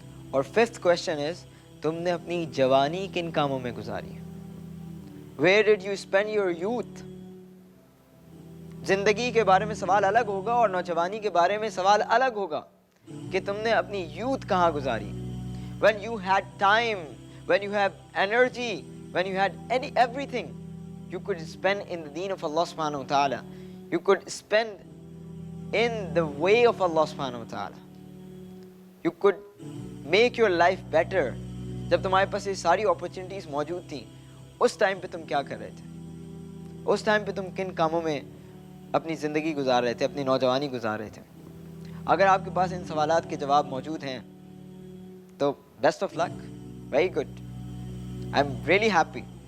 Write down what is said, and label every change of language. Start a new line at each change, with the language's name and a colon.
Urdu: اور
English: 5th question is
Urdu: تم نے اپنی جوانی کن کاموں میں گزاری،
English: where did you spend your youth.
Urdu: زندگی کے بارے میں سوال الگ ہوگا اور نوجوانی کے بارے میں سوال الگ ہوگا کہ تم نے اپنی یوتھ کہاں گزاری.
English: when you had time, when you have energy, when you had everything you could spend in the deen of Allah subhanahu wa ta'ala, you could spend in the way of Allah subhanahu wa ta'ala, you could make your life better.
Urdu: جب تمہارے پاس یہ ساری opportunities موجود تھیں، اس time پہ تم کیا کر رہے تھے؟ اس ٹائم پہ تم کن کاموں میں اپنی زندگی گزار رہے تھے، اپنی نوجوانی گزار رہے تھے؟ اگر آپ کے پاس ان سوالات کے جواب موجود ہیں تو
English: Best of luck, very good, I am really happy.